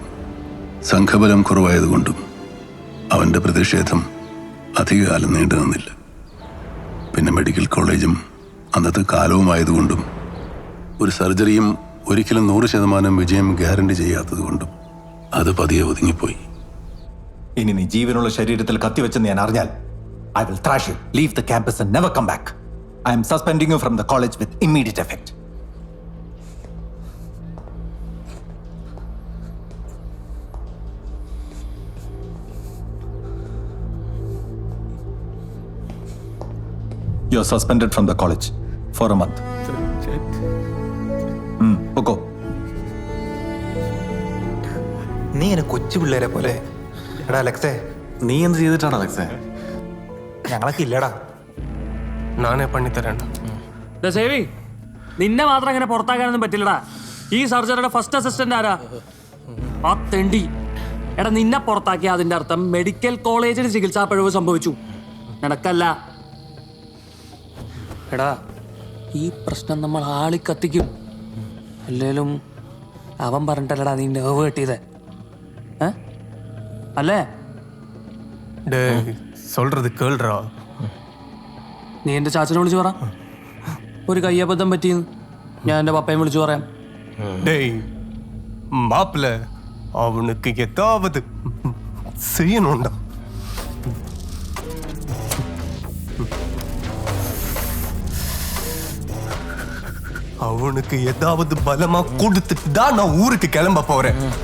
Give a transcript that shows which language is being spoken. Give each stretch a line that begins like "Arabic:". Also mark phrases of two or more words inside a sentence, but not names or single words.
Malayalam: സംഘബലം കുറവായതുകൊണ്ടും അവൻ്റെ പ്രതിഷേധം അധികകാലം നീണ്ടു നിന്നില്ല. പിന്നെ മെഡിക്കൽ കോളേജും അന്നത്തെ കാലവുമായതുകൊണ്ടും ഒരു സർജറിയും ഒരിക്കലും 100% വിജയം ഗ്യാരണ്ടി ചെയ്യാത്തതുകൊണ്ടും അത് പതിയെ ഒതുങ്ങിപ്പോയി. ഇനി നീ ജീവനുള്ള ശരീരത്തിൽ കത്തിവെച്ചെന്ന് ഞാൻ അറിഞ്ഞാൽ
English: I will thrash you. Leave the campus and never come back. I am suspending you from the college with immediate effect. You are suspended from the college for a month. Okay.
Malayalam: നീ എന്നെ കൊച്ചു പിള്ളേരെ പോലെ. എടാ അലക്സേ, നീ എന്ത് ചെയ്തിട്ടാണ് അലക്സേ? ഞങ്ങളൊക്കെ ഇല്ലടാ. നാനേ പണിത്തരണ്ട. സേവി, നിന്നെ മാത്രം അങ്ങനെ പുറത്താക്കാനൊന്നും പറ്റില്ലടാ. ഈ സർജറിയുടെ ഫസ്റ്റ് അസിസ്റ്റന്റ് ആരാ? ആ തെണ്ടി. എടാ, നിന്നെ പുറത്താക്കിയ അതിന്റെ അർത്ഥം മെഡിക്കൽ കോളേജിൽ ചികിത്സാ പിഴവ് സംഭവിച്ചു, നിനക്കല്ല. എടാ, ഈ പ്രശ്നം നമ്മൾ ആളിക്കത്തിക്കും. അല്ലേലും അവൻ പറഞ്ഞിട്ടല്ലടാ നീ നെർവ് കെട്ടിയത്, അല്ലേ?
Tamil: சொல்றது கேள்றா.
Malayalam: നീ എൻ്റെ ചാച്ചനെ വിളിച്ചു പറ, ഒരു കയ്യബദ്ധം പറ്റിയെന്ന്. ഞാൻ എൻ്റെ പപ്പയും വിളിച്ചു പറയാം.
Tamil: டேய் மாப்பிள்ள, அவனுக்கு ஏதாவது செய்யணும்டா. அவனுக்கு ஏதாவது பலமா கொடுத்துட்டு தான் நான் ஊருக்கு கிளம்ப போறேன்.